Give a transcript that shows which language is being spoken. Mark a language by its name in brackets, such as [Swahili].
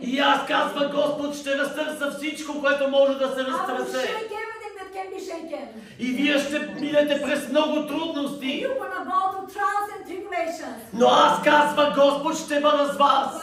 [Bulgarian] И аз казва Господ, ще разтърса всичко, което може да се [English] I will [Bulgarian] разтърсе. [English] shake everything that can be shaken. [Bulgarian] И вие ще минете през много трудности. [English] You're gonna go to trials and tribulations. [Bulgarian] Но аз казва Господ, ще бъда с вас.